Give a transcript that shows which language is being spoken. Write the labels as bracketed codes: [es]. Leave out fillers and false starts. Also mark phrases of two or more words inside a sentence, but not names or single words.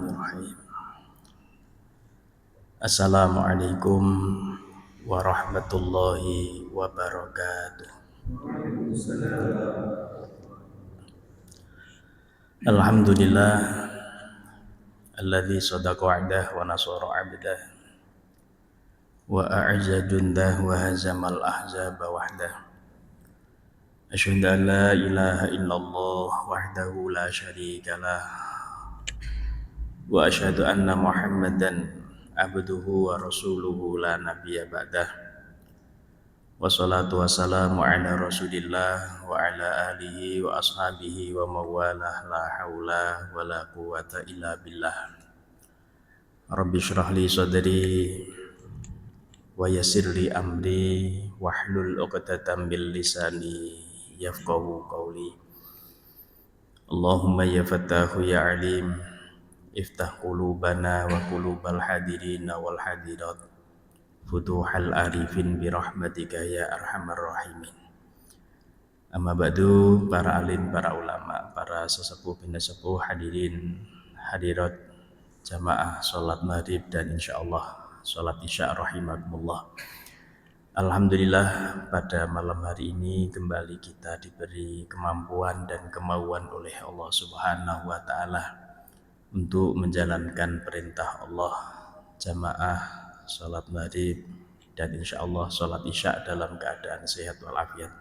[ar] بسم الله الرحمن الرحيم. السلام عليكم ورحمة الله وبركاته. الحمد لله الذي صدق وعده ونصر عبده وأعز جنده وهزم الأحزاب وحده. أشهد أن لا إله إلا الله وحده لا شريك له وأشهد أن محمدا عبده ورسوله لا نبي بعده. والصلاة والسلام على رسول الله وعلى آله وأصحابه ومن والاه لا حول ولا قوة إلا بالله. رب اشرح لي صدري ويسر لي أمري واحلل عقدة من لساني يفقهوا قولي. اللهم يا فتاح يا عليم افتح قلوبنا وقلوب الحاضرين والحاضرات فتوح العارفين برحمتك يا أرحم الراحمين. أما بعد, [id] para alim, para ulama, para sesepuh bin sesepuh, hadirin hadirat jamaah salat maghrib dan insyaallah salat isya rahimakumullah. Alhamdulillah pada malam hari ini kembali kita diberi kemampuan dan kemauan oleh Allah [ar] سبحانه وتعالى [id] untuk menjalankan perintah Allah, jamaah salat maghrib dan insyaallah salat isya dalam keadaan sehat walafiat.